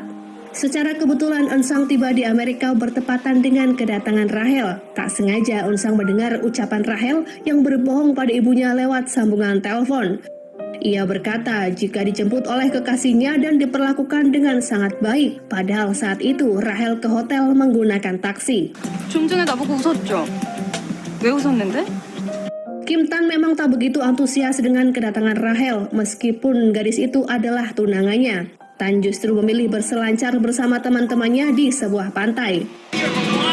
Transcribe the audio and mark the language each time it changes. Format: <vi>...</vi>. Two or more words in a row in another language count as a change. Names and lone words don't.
<id>Secara kebetulan Eun Sang tiba di Amerika bertepatan dengan kedatangan Rahel. Tak sengaja Eun Sang mendengar ucapan Rahel yang berbohong pada ibunya lewat sambungan telepon. Ia berkata jika dijemput oleh kekasihnya dan diperlakukan dengan sangat baik. Padahal saat itu Rahel ke hotel menggunakan taksi.</id> <ko>좀 전에 나보고 웃었죠? 왜 웃었는데?</ko> <id>Kim Tan memang tak begitu antusias dengan kedatangan Rahel meskipun gadis itu adalah tunangannya. Tan justru memilih berselancar bersama teman-temannya di sebuah pantai.</id>